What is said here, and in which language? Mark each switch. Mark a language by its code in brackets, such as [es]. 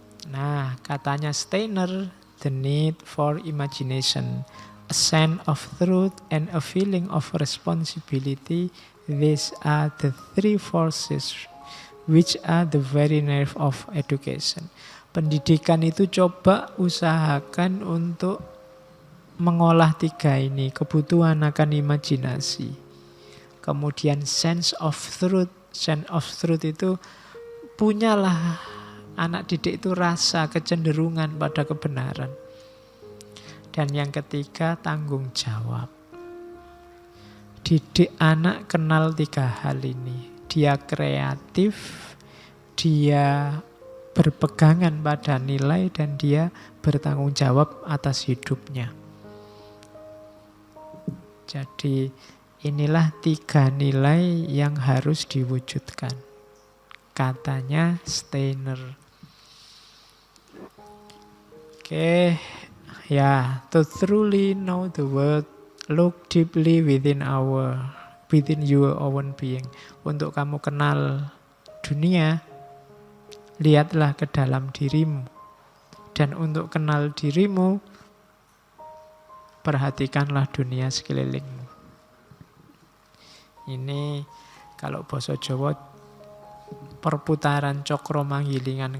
[id] Nah, katanya Steiner, [en] the need for imagination, a sense of truth, and a feeling of responsibility, these are the three forces which are the very nerve of education. [id] Pendidikan itu coba usahakan untuk mengolah tiga ini, kebutuhan akan imajinasi. Kemudian [en] sense of truth. Sense of truth [id] itu punyalah anak didik itu rasa kecenderungan pada kebenaran. Dan yang ketiga, tanggung jawab. Didik anak kenal tiga hal ini. Dia kreatif, dia berpegangan pada nilai, dan dia bertanggung jawab atas hidupnya. Jadi inilah tiga nilai yang harus diwujudkan, katanya Steiner. [en] Oke, ya, to truly know the world, look deeply within your own being. [id] Untuk kamu kenal dunia, lihatlah ke dalam dirimu. Dan untuk kenal dirimu, perhatikanlah dunia sekelilingmu. Ini kalau basa Jawa perputaran cokro manggilingan.